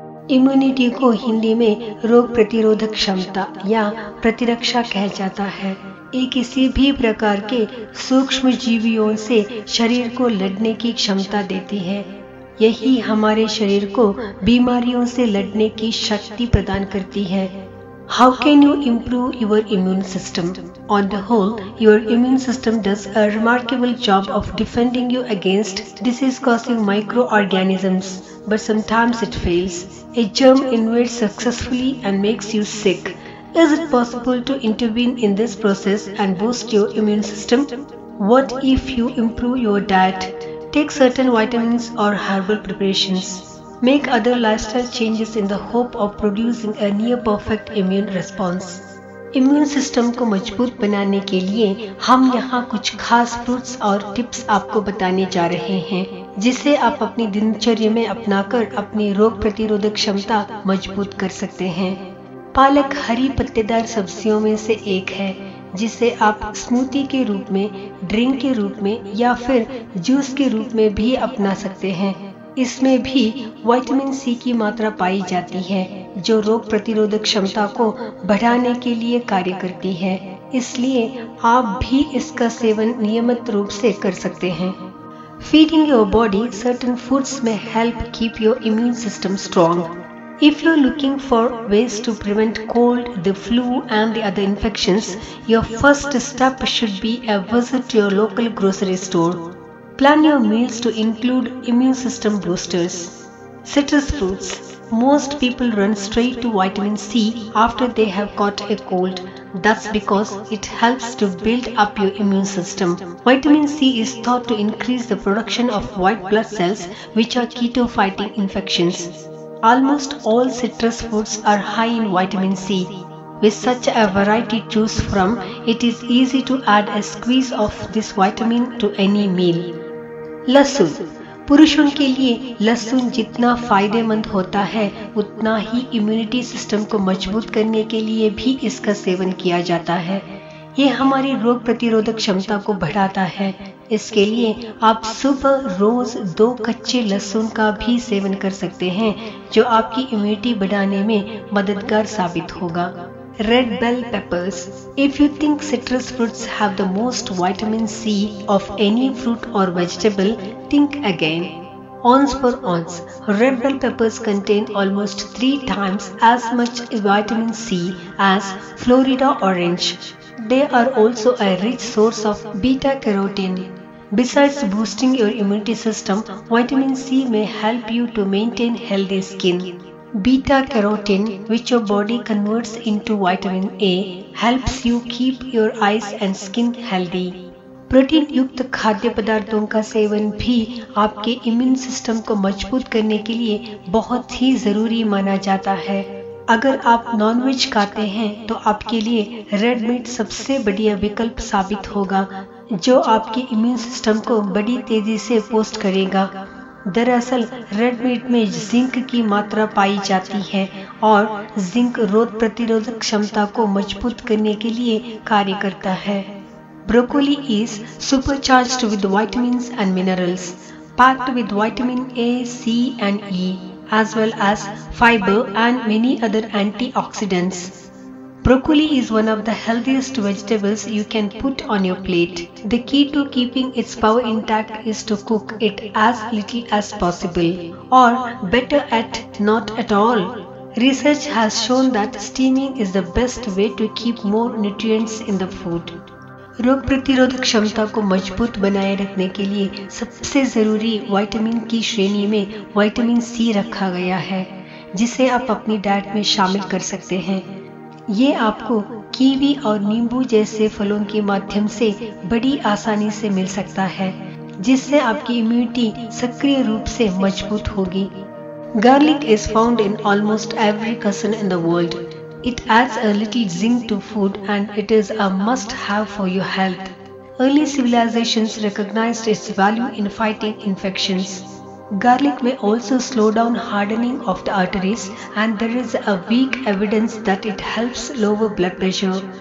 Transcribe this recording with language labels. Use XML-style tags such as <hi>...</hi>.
<hi>Immunity को हिंदी में रोग प्रतिरोधक क्षमता या प्रतिरक्षा कहा जाता है। ये किसी भी प्रकार के सूक्ष्म जीवियों से शरीर को लड़ने की क्षमता देती है। यही हमारे शरीर को बीमारियों से लड़ने की शक्ति प्रदान करती है।</hi> <en>How can you improve your immune system? On the whole, your immune system does a remarkable job of defending you against disease-causing microorganisms, but sometimes it fails. A germ invades successfully and makes you sick. Is it possible to intervene in this process and boost your immune system? What if you improve your diet, take certain vitamins or herbal preparations? Make other lifestyle changes in the hope of producing a near perfect immune response.</en> <hi>Immune system को मजबूत बनाने के लिए हम यहाँ कुछ खास fruits और टिप्स आपको बताने जा रहे हैं, जिसे आप अपनी दिनचर्या में अपनाकर अपनी रोग प्रतिरोधक क्षमता मजबूत कर सकते हैं। पालक हरी पत्तेदार सब्जियों में से एक है, जिसे आप स्मूदी के रूप में, ड्रिंक के रूप में या फिर जूस के रूप में भी अपना सकते हैं। इसमें भी विटामिन सी की मात्रा पाई जाती है, जो रोग प्रतिरोधक क्षमता को बढ़ाने के लिए कार्य करती है। इसलिए आप भी इसका सेवन नियमित रूप से कर सकते हैं।</hi> <en>Feeding your body certain foods may help keep your immune system strong. If you're looking for ways to prevent cold, the flu and the other infections, your first step should be a visit to your local grocery store. Plan your meals to include immune system boosters. Citrus fruits. Most people run straight to vitamin C after they have caught a cold. That's because it helps to build up your immune system. Vitamin C is thought to increase the production of white blood cells, which are key to fighting infections. Almost all citrus fruits are high in vitamin C. With such a variety to choose from, it is easy to add a squeeze of this vitamin to any meal.</en> <hi>लहसुन। पुरुषों के लिए लहसुन जितना फायदेमंद होता है, उतना ही इम्यूनिटी सिस्टम को मजबूत करने के लिए भी इसका सेवन किया जाता है। ये हमारी रोग प्रतिरोधक क्षमता को बढ़ाता है। इसके लिए आप सुबह रोज 2 कच्चे लहसुन का भी सेवन कर सकते हैं, जो आपकी इम्यूनिटी बढ़ाने में मददगार साबित होगा।</hi> <en>Red bell peppers. If you think citrus fruits have the most vitamin C of any fruit or vegetable, think again. Ounce per ounce, red bell peppers contain almost 3 times as much vitamin C as Florida orange. They are also a rich source of beta-carotene. Besides boosting your immunity system, vitamin C may help you to maintain healthy skin. Beta-carotene, which your body converts into vitamin A, helps you keep your eyes and skin healthy.</en> <hi>Protein युक्त खाद्य पदार्थों का seven भी आपके immune system को मजबूत करने के लिए बहुत ही जरूरी माना जाता है। अगर आप नॉनवेज खाते हैं तो आपके लिए रेड मीट सबसे बढ़िया विकल्प साबित होगा, जो आपके इम्यून सिस्टम को बड़ी तेजी से पोस्ट करेगा। दरअसल रेड मीट में जिंक की मात्रा पाई जाती है और जिंक रोग प्रतिरोधक क्षमता को मजबूत करने के लिए कार्य करता है।</hi> <en>Broccoli is supercharged with vitamins and minerals, packed with vitamin A, C and E, as well as fiber and many other antioxidants. Broccoli is one of the healthiest vegetables you can put on your plate. The key to keeping its power intact is to cook it as little as possible, or better at not at all. Research has shown that steaming is the best way to keep more nutrients in the food.</en> <hi>रोग प्रतिरोधक क्षमता को मजबूत बनाए रखने के लिए सबसे जरूरी विटामिन की श्रेणी में विटामिन सी रखा गया है, जिसे आप अपनी डाइट में शामिल कर सकते हैं। ये आपको कीवी और नींबू जैसे फलों के माध्यम से बड़ी आसानी से मिल सकता है, जिससे आपकी इम्यूनिटी सक्रिय रूप से मजबूत होगी।</hi> <en>Garlic is found in almost every cuisine in the world. It adds a little zing to food and it is a must-have for your health. Early civilizations recognized its value in fighting infections. Garlic may also slow down hardening of the arteries, and there is a weak evidence that it helps lower blood pressure.</en>